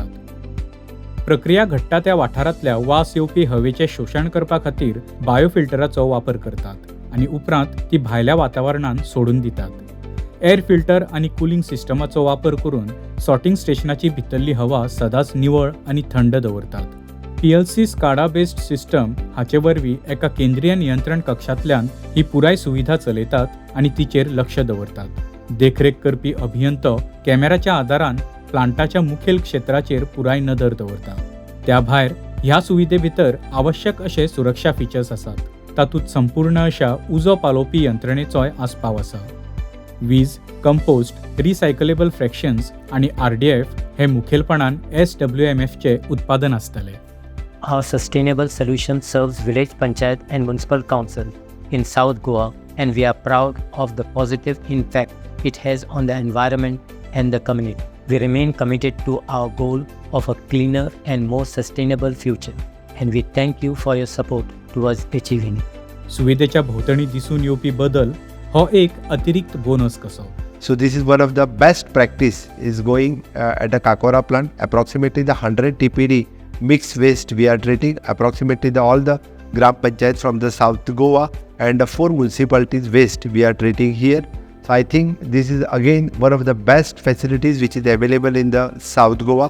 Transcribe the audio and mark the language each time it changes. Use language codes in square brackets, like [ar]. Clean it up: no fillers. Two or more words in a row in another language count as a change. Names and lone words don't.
[kok] प्रक्रिया घडटा त्या वाठारांतल्या वास येवपी हवेचें शोशण करपा खातीर बायोफिल्टराचो वापर करतात आनी उपरांत ती भायल्या वातावरणांत सोडून दितात. [en] air filter [kok] आनी कुलिंग सिस्टमाचो वापर करून सॉर्टिंग स्टेशनाची भितरली हवा सदांच निवळ आनी थंड दवरतात. PLC SCADA [en] based system [kok] हाचे वरवीं एका केंद्रीय नियंत्रण कक्षांतल्यान ही पुराय सुविधा चलयतात आनी तिचेर लक्ष दवरतात. देखरेख करपी अभियंतो कॅमेराच्या आदारान प्लांटाच्या मुखेल क्षेत्राचेर पुराय नदर दवरता. त्या भायर ह्या सुविधे भितर आवश्यक अशे सुरक्षा फीचर्स आसात. तातूंत संपूर्ण अशा उजो पालोवपी यंत्रणेचोय आस्पाव आसा. वीज, कंपोस्ट, [en] recyclable fractions [kok] आनी RDF हे मुखेलपणान SWMFचे उत्पादन आसतले. [en] Our sustainable solution serves village panchayat and municipal council in South Goa, and we are proud of the positive impact it has on the environment and the community. We remain committed to our goal of a cleaner and more sustainable future, and we thank you for your support towards achieving it. [kok] सुविधेच्या भोवतणी दिसून येवपी बदल हो एक अतिरिक्त बोनस कसो. [en] So this is one of the best practice is going at the Cacora plant. Approximately the 100 TPD mixed waste we are treating. Approximately all the Gram Panchayats from the South Goa and the 4 municipalities waste we are treating here. So I think this is again one of the best facilities which is available in the South Goa.